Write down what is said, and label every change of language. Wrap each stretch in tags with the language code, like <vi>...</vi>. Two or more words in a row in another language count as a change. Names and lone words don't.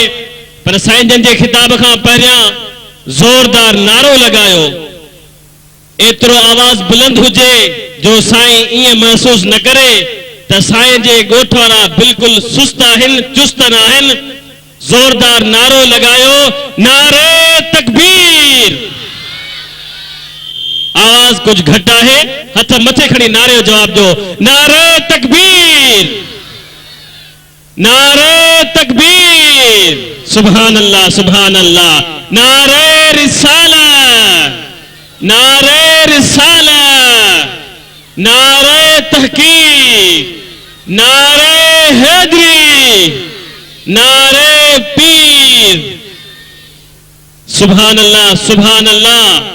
<sd>पर साईं जन जे खिताब खां पहिरियां जोरदार नारो लगायो। एतिरो आवाज़ बुलंद हुजे जो साईं ईअं महसूस न करे त साईं जे ॻोठ वारा बिल्कुलु सुस्त आहिनि, चुस्त न आहिनि। जोरदार नारो लगायो, नारे तकबीर। आवाज़ कुछ घट है, हथ मथे खड़ी नारे जो जवाब दो, नारे तकबीर, नारे तकबीर।</sd> <ar>سبحان الله، سبحان الله.</ar> <sd>नारे रिसाला, नारे रिसाला, नारे तहकीक, नारे हैदरी, नारे पीर।</sd> <ar>سبحان الله، سبحان الله.</ar>